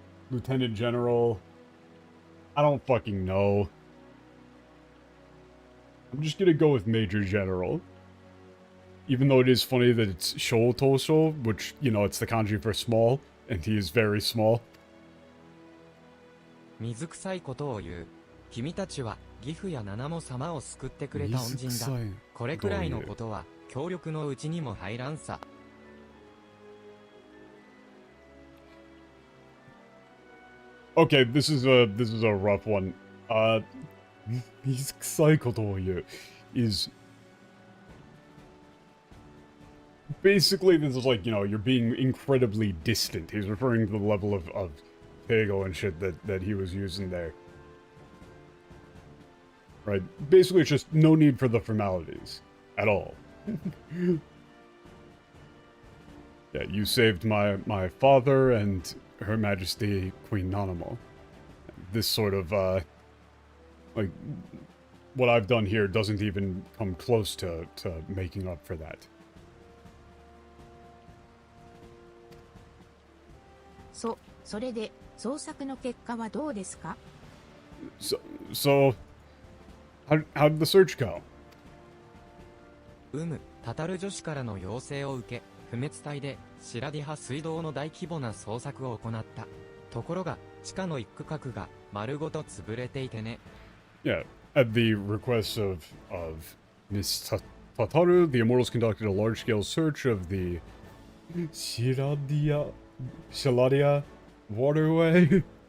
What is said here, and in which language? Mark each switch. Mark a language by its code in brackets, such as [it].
[en] Lieutenant General. I don't fucking know. I'm just gonna go with Major General. Even though it is funny that it's Shōtōshō, which, you know, it's the kanji for small, and he is very small. [ja] 水臭いことを言う。君たちは義父や七も様を救ってくれた恩人だ。これくらいのことは協力のうちにも入らんさ。 [en] Okay, this is a rough one. [ja] 水臭いことを言う [en] is basically, this is like, you know, you're being incredibly distant. He's referring to the level of Pego and shit that he was using there. Right? Basically, it's just no need for the formalities. At all. Yeah, you saved my father and Her Majesty Queen Nanamo. This sort of, like, what I've done here doesn't even come close to making up for that. [ja] So, それで捜索の結果はどうですか? [en] So, how did the search go? [ja] タタル女子からの要請を受け、不滅隊でシラディハ水道の大規模な捜索を行った。ところが、地下の一区画が丸ごと潰れていてね。 [en] Yeah, at the request of Miss Tataru, the Immortals conducted a large-scale search of the Shiladia waterway.